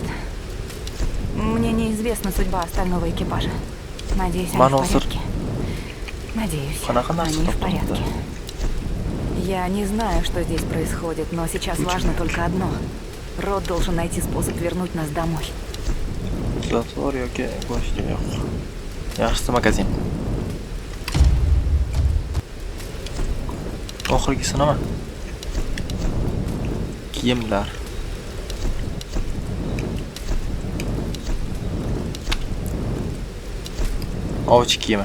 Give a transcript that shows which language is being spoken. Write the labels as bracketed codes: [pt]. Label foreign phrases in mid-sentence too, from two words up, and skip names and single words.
[ru] Мне неизвестна судьба остального экипажа. Надеюсь, они в Манусор. порядке. Надеюсь, [uz] Qanaqa narsa [ru] они в [uz] topdim [ru] порядке. Я не знаю, что здесь происходит, но сейчас важно только одно. Род должен найти способ вернуть нас домой. [uz] Zatvor yoki boshqa yo'q. Yaxshisi magazin. Oxirgisi nima? Kiyimlar. Ovchi kiyimi.